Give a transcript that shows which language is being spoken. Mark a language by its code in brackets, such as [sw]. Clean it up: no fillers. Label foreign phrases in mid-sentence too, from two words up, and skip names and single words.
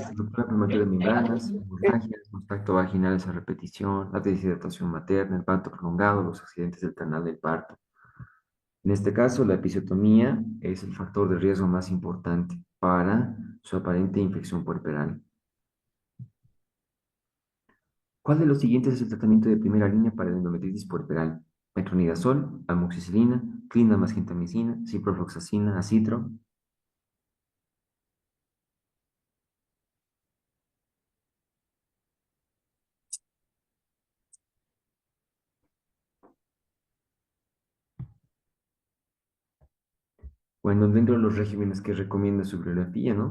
[es] Ruptura prematura de membranas, hemorragias, contacto vaginales a repetición, la deshidratación materna, el parto prolongado, los accidentes del canal del parto. En este caso, la episiotomía es el factor de riesgo más importante para su aparente infección puerperal. ¿Cuál de los siguientes es el tratamiento de primera línea para la endometritis puerperal? Metronidazol, amoxicilina, clindamycin, gentamicina, ciprofloxacina, acitro. Bueno, dentro de los regímenes que recomienda su bibliografía, ¿no?